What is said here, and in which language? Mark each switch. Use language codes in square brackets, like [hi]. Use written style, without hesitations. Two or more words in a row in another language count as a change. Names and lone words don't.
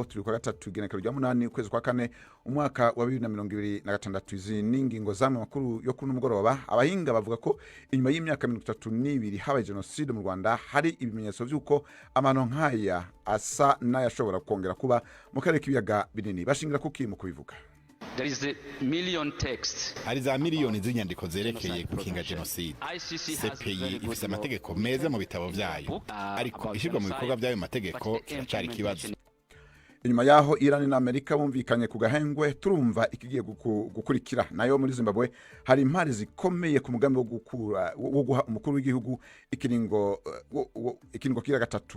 [rn] Turi kwa gatatu igenekerezo rya 8 ukwezi kwa 4 umwaka wa 2026. Izi n'ingingo z'amwe makuru yo kuri umugoroba. Abahinga bavuga ko inyuma y'imyaka 32 habaye genocide mu Rwanda, hari ibimenyetso by'uko amano nkaya asa n'ayashobora kongera kuba mu karere k'ibiyaga binini. Bashingira kuki mu kubivuga. [en] There is a million text. [rn] Hari za miliyoni z'inyandiko zerekeye gukinga genocide. CPI ifise amategeko meza mu bitabo vyayo, ariko ishirwa mu bikorwa by'ayo mategeko kiracari ikibazo. Inyuma yaho Iran na Amerika bumvikanye ku gahengwe, turumva ikigiye gukurikira. Nayo muri Zimbabwe hari impari zikomeye ku mugambi wo guha umukuru w'igihugu ikiringo kira gatatu.